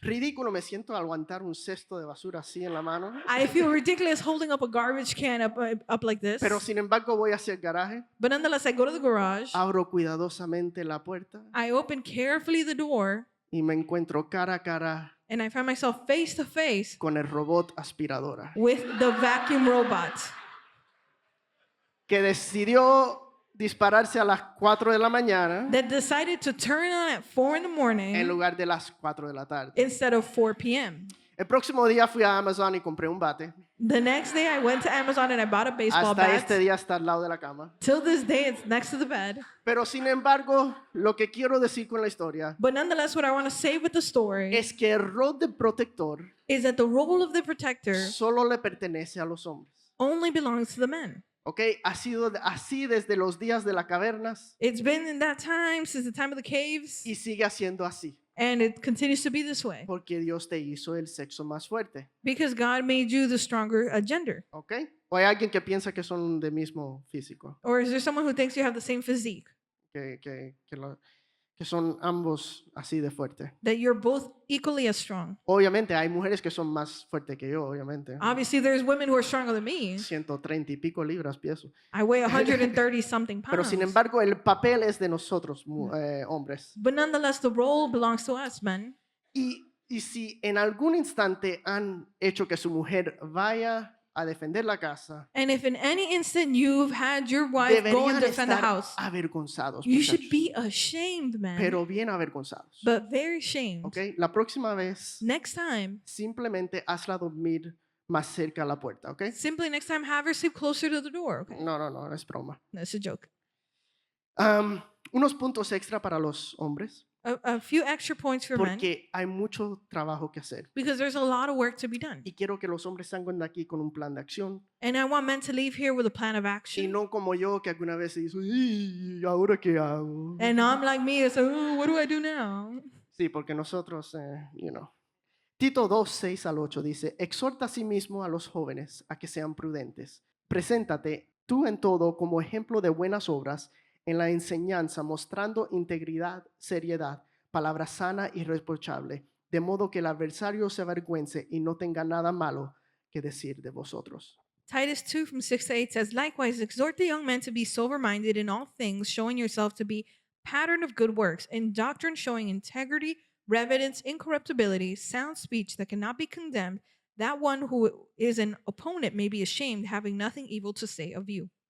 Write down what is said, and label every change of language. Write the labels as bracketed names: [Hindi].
[Spanish] Ridículo, me siento a aguantar un cesto de basura así en la mano. [English] I feel ridiculous holding up a garbage can up like this. [Spanish] Pero sin embargo voy hacia el garaje, [English] But nonetheless, I go to the garage. [Spanish] abro cuidadosamente la puerta [English] I open carefully the door [Spanish] y me encuentro cara a cara [English] and I find myself face to face [Spanish] con el robot aspiradora [English] with the vacuum robot [Spanish] que decidió dispararse a las 4 de la mañana [English] that decided to turn on at 4 in the [Spanish] en [English] morning [Spanish] lugar de las 4 de la tarde. [English] instead of 4 p.m. [Spanish] El próximo día fui a Amazon y compré un bate. [English] The next day, I went to Amazon and I bought a baseball [Spanish] Hasta [English] bat. [Spanish] este día está al lado de la cama. [English] Till this day, it's next to the bed. [Spanish] Pero sin embargo, lo que quiero decir con la historia [English] But nonetheless, what I want to say with the story [Spanish] es que el rol de protector [English] is that the role of the protector [Spanish] solo le pertenece a los hombres. [English] only belongs to the men. ¿Ok? [Spanish] Ha sido así desde los días de las cavernas [English] It's been in that time since the time of the caves, [Spanish] y sigue siendo así. [English] and it continues to be this way [Spanish] Porque Dios te hizo el sexo más fuerte. [English] because God made you the stronger gender. ¿Ok? [Spanish] O hay alguien que piensa que son del mismo físico. [English] Or is there someone who thinks you have the same physique? [Spanish] Que que son ambos así de fuertes. [English] that you're both equally as strong. [Spanish] Obviamente hay mujeres que son más fuertes que yo, obviamente. [English] Obviously, there's women who are stronger than me. [Spanish] 130 y pico libras peso. [English] I weigh 130 something [Spanish] Pero sin [English] pounds. [Spanish] embargo, el papel es de nosotros, hombres. [English] But nonetheless, the role belongs to us, men. [Spanish] Y si en algún instante han hecho que su mujer vaya a defender la casa, [English] And if in any instant you've had your wife go and defend the [Spanish] estar [English] house, [Spanish] avergonzados, [English] you should [Spanish] muchachos. [English] be ashamed, man. [Spanish] Pero bien avergonzados. [English] But very ashamed. [Spanish] ¿Ok? La próxima vez, [English] Next time, [Spanish] simplemente hazla dormir más cerca a la puerta, ¿ok? [English] simply next time, have her sleep closer to the door. Okay, [Spanish] No, es broma. [English] that's a joke. [Spanish] Unos puntos extra para los hombres, [English] A few extra points for men [Spanish] porque hay mucho trabajo que hacer. [English] because there's a lot of work to be done. [Spanish] Y quiero que los hombres salgan de aquí con un plan de acción [English] And I want men to leave here with a plan of [Spanish] y [English] action. [Spanish] no como yo que alguna vez dice, ¿y ahora qué hago? [English] And I'm like me, it's like, "Oh, what do I do now?" [Spanish] Sí, porque nosotros, Tito 2, 6 al 8 dice, exhorta a sí mismo a los jóvenes a que sean prudentes. Preséntate tú en todo como ejemplo de buenas obras en la enseñanza, mostrando integridad, seriedad, palabra sana y reprochable, de modo que el adversario se avergüence y no tenga nada malo que decir de vosotros. [English] Titus 2 from 6 to 8 says, likewise, exhort the young men to be sober minded in all things, showing yourself to be pattern of good works, in doctrine showing integrity, reverence, incorruptibility, sound speech that cannot be condemned, that one who is an opponent may be ashamed, having nothing evil to say of you.